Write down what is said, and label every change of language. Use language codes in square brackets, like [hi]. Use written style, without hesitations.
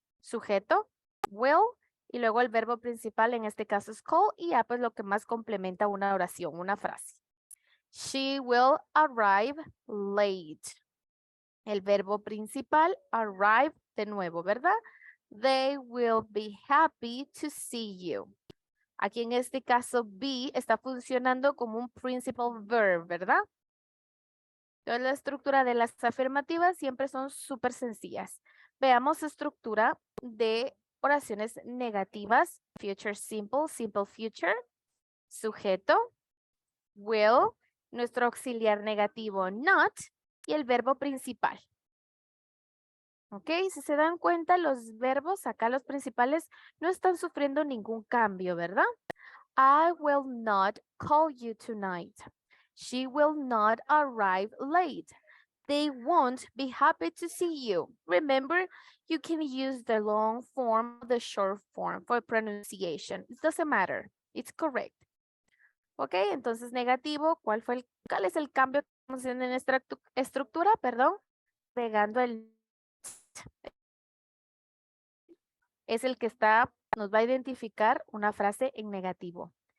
[es] Sujeto, will, y luego el verbo principal, en este caso es call, y ya pues lo que más complementa una oración, una frase. [en] She will arrive late. [es] El verbo principal, arrive, de nuevo, ¿verdad? [en] They will be happy to see you. [es] Aquí en este caso, be está funcionando como un principal verb, ¿verdad? Entonces, la estructura de las afirmativas siempre son súper sencillas. Veamos estructura de oraciones negativas. [en] Future simple, simple future. [es] Sujeto, will, nuestro auxiliar negativo, not, y el verbo principal. ¿Ok? Si se dan cuenta, los verbos, acá los principales, no están sufriendo ningún cambio, ¿verdad? [en] I will not call you tonight. She will not arrive late. They won't be happy to see you. Remember, you can use the long form or the short form for pronunciation. It doesn't matter. It's correct. ¿Ok? [es] Entonces, negativo, ¿cuál es el cambio que estamos haciendo en nuestra estructura? Perdón. Pegando el es el que nos va a identificar una frase en negativo.